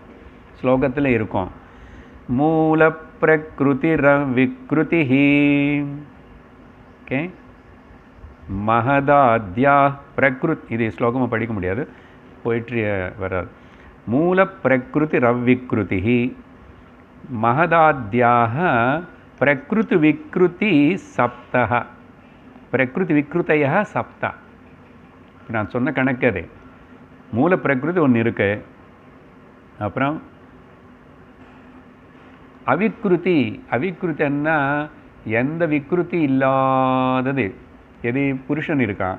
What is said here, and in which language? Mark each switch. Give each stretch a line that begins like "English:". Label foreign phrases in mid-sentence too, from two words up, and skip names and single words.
Tamil: ஸ்லோகத்தில் இருக்கும்,
Sanskrit: मूल प्रकृति विकृति ஓகே महदाद्या प्रकृत्.
Tamil: இது ஸ்லோகமாக படிக்க முடியாது, போயிட்ரி வராது.
Sanskrit: मूल प्रकृति रविकृति महदाद्याः प्रकृति विकृति सप्तः. प्रकृति विकृतयः सप्त.
Tamil: நான் சொன்ன கணக்கு அது. மூல பிரகிருதி ஒன்று இருக்கு. அப்புறம் அவிக்ருதி. அவிக்ருத்தின்னா எந்த விக்ருதி இல்லாதது, எது புருஷன் இருக்கான்.